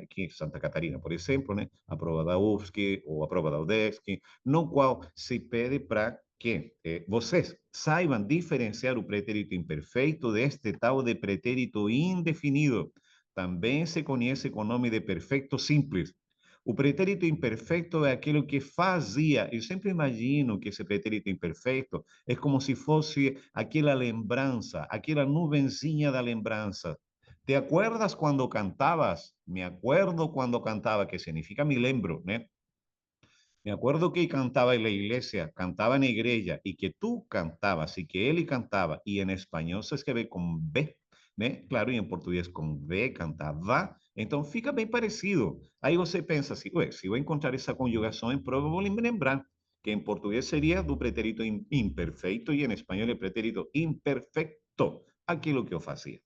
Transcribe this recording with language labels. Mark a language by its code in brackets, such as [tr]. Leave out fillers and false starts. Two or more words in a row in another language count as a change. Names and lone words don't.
[pt] Aqui em Santa Catarina, por exemplo, né? A prova da UFSC ou a prova da UDESC, no qual se pede para que vocês saibam diferenciar o pretérito imperfeito deste tal de pretérito indefinido. Também se conhece com o nome de perfeito simples. O pretérito imperfeito é aquilo que fazia. Eu sempre imagino que esse pretérito imperfeito é como se fosse aquela lembrança, aquela nuvenzinha da lembrança. [es] ¿Te acuerdas quando cantabas? Me acuerdo [pt] quando cantava, que significa me lembro, né? [es] Me acuerdo que cantaba en la iglesia, cantaba en la iglesia y que tú cantabas y que él cantaba y en español [pt] se escreve [es] con B, né? [pt] Claro, e em português com V, cantava, então fica bem parecido. Aí você pensa assim, ué, se eu encontrar essa conjugação em prova, eu vou me lembrar que em português seria do pretérito imperfeito e em espanhol é pretérito imperfecto, aquilo que eu fazia.